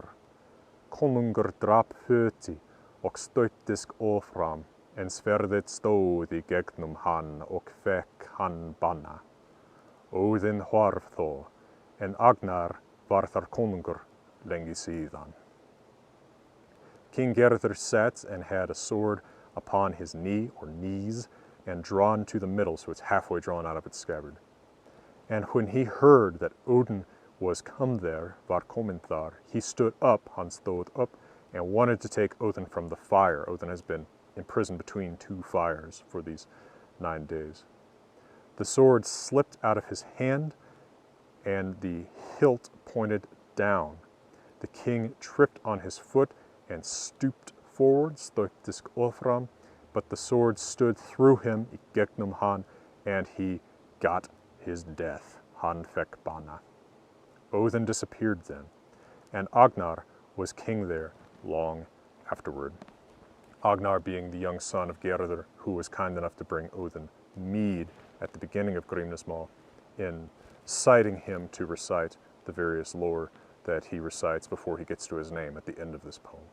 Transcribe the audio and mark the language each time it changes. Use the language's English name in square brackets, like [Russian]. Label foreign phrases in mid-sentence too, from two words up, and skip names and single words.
[Icelandic] Konungur drap föti og stöttist áfram, en sverðið stóð í gegnum hann og fekk hann banna. Óðinn hvarf þó, en Agnar var þar konungur lengi síðan. [English] King Gerður sat and had a sword upon his knee or knees and drawn to the middle, so it's halfway drawn out of its scabbard. And when he heard that Odin was come there, [Icelandic] var kominn þar, [English] he stood up, [Icelandic] hann stóð up, [English] and wanted to take Odin from the fire. Odin has been imprisoned between two fires for these 9 days. The sword slipped out of his hand, and the hilt pointed down. The king tripped on his foot and stooped forward, [Icelandic] stöttist áfram, [English] but the sword stood through him, [Icelandic] í gegnum hann, [English] and he got his death. [Icelandic] Hann fekk banna. [English] Odin disappeared then, and Agnar was king there long afterward. Agnar being the young son of Gerður, who was kind enough to bring Odin mead at the beginning of Grímnismál, in citing him to recite the various lore that he recites before he gets to his name at the end of this poem.